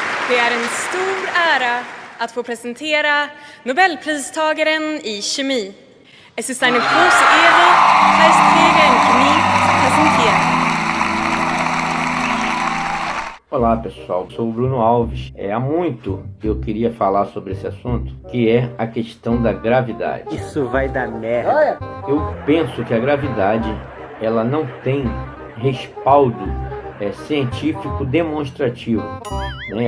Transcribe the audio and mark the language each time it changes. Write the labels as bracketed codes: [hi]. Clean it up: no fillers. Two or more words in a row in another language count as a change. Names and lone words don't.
[sv] Det är en stor ära att få presentera Nobelpristagaren i kemi. [de] Es ist eine große Ehre, Preisträger in Chemie zu präsentieren. [pt] Olá pessoal, sou o Bruno Alves. Há muito eu queria falar sobre esse assunto, que é a questão da gravidade. Isso vai dar merda. Eu penso que a gravidade ela não tem respaldo científico demonstrativo, né?